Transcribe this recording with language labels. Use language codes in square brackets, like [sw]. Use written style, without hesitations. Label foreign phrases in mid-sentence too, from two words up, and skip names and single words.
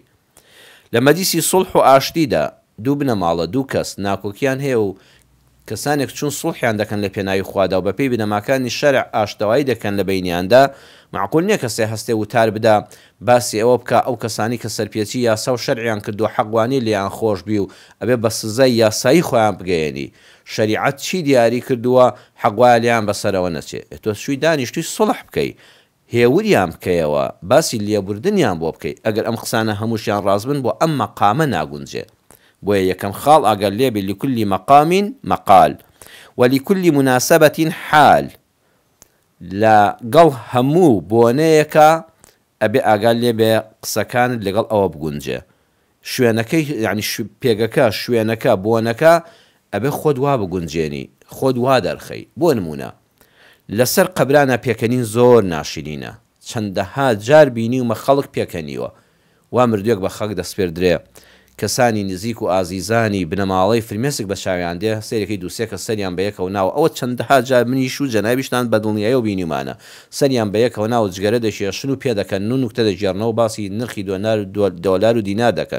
[ckb] لە مەجلیسی سوڵح و ئاشتیدا دوو بنەماڵە، دوو کەس ناکۆکیان هەیە و کەسانێک چون سوڵحیان دەکەن لە پێناوی خوادا و بەپێی بنەماکانی شەرع ئاشتەوایی دەکەن لە بەینیاندا، معقول نییە کەسێ هەستێ وتار بدا باسی ئەوە بکە ئەو کەسانی کە سەرپێچی یاسا و شەرعیان کردو حەقوانی لێیان خۆش بی و ئەبێ بە سزای یاسایی خۆیان بگەێنی. شەریعەت چی دیاری کردووە حەقوایان لیان بەسەرەوە نەچێ. تۆ شووی دانیشتوی سوڵح بکەی، هێوریان بکەیەوە، باسی لێبوردنیان بۆ بکەی. ئەگەر ئەم قسانە هەمووشیان ڕاست بن بۆ ئەم مەقامە ناگونجێ. بۆیە یەکەم خاڵ ئەگەر لێبێ [ar] لكل مقام مقال ولكل مناسبة حال، [ckb] لەگەڵ هەموو بۆنەیەکە ئەبێ ئاگال لێبێ قسەکانت لەگەڵ ئەوە بگونجێ. شوێنەکەی یعنی پێگەکە، شوێنەکە، بۆنەکە ئەبێ خۆت وا بگونجێنی، خۆت وا دەرخەی. بۆ نمونە لەسەر قەبرانە پێکەنین زۆر ناشرینە، چەندەها جار بینی و مە خەڵک پێکەنیوە، وا مردوێک بە خەک دەسپێردرێ، کەسانی نزیک و ئازیزانی بنەماڵەی فرمێسک بە چاویان دێ، سەرێکی دووسێ کە سەریان بە یەکەوە ناوە، ئەوە چەندەها جار منیش و جەنابیشتان بە دڵنیایی و بینیمانە، سەریان بە یەکەوە ناوە جگەرە دەشێشن و پێ دەکەن و نوکتە دەژێڕنەوە، باسی نرخی دۆلار و دینار دەکەن.